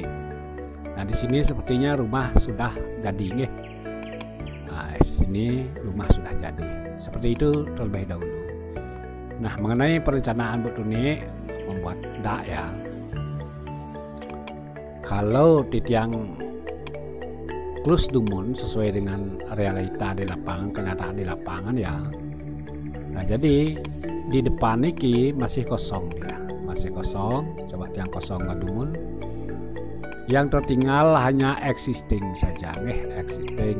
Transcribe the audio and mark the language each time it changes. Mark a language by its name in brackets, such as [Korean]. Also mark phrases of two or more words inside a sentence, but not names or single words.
[Indonesian] Nah di sini sepertinya rumah sudah jadi nih. Nah di sini rumah sudah jadi. Seperti itu terlebih dahulu. Nah mengenai perencanaan Bu Tuni membuat dak ya. Kalau [Balinese] titiang klus dumun [Indonesian] sesuai dengan realita di lapangan, kenyataan di lapangan ya. Nah jadi di depan niki masih kosong ya, masih kosong. Coba yang kosong dumun. Yang tertinggal hanya existing saja, existing.